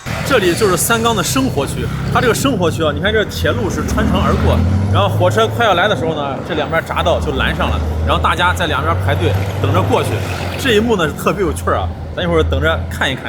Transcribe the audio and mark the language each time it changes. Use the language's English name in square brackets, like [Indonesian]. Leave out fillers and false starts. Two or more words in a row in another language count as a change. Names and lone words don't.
[Chinese] 這裡就是三缸的生活區。它这个生活区啊，你看这鐵路是穿城而過，然後火車快要來的時候呢，這兩邊匝道就攔上了，然後大家在兩邊排隊等着過去。這一幕呢是特別有趣啊，咱一會兒等着看一看。